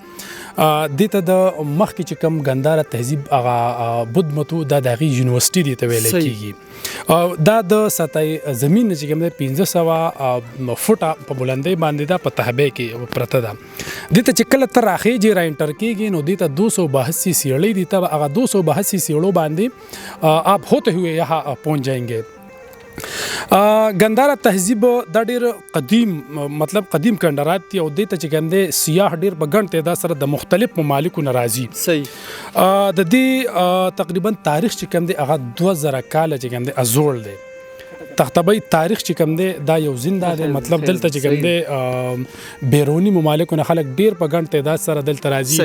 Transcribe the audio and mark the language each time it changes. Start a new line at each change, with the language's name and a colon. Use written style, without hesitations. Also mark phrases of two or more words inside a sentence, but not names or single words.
Pashto: دې ته د مخکې چې کوم ګنداره تهذیب هغه بد متو دا د هغې یونیورسټي دې ته ویلی کېږي. دا د سطح زمین چې کوم دی 1500 فوټه په بلندۍ باندې ده، په تهبې کې پرته ده. دې ته چې کله ته راخېجې را انټر کېږي نو دې ته 282 سیړۍ دي، ته هغه 282 سیړو باندې
Urdu: آپ ہوتے ہوئے یہاں پہنچ جائیں گے.
Pashto: ګنداره تهذیب دا ډېر قدیم، مطلب قدیم کنډرات دي، او دې ته چې کوم دی سیاح ډېر په ګڼ تعداد سره د مختلف ممالکو نه راځي. صحیح. د دې تقریبا تاریخ چې کوم دی هغه 2000 کاله چې کوم دی ازوړ دی. تختبای تاریخ چې کوم دی دا یو زنده دی، مطلب دلته چې کوم دی بیرونی ممالکو نه خلک ډېر په ګڼ تعداد سره دلته راځي.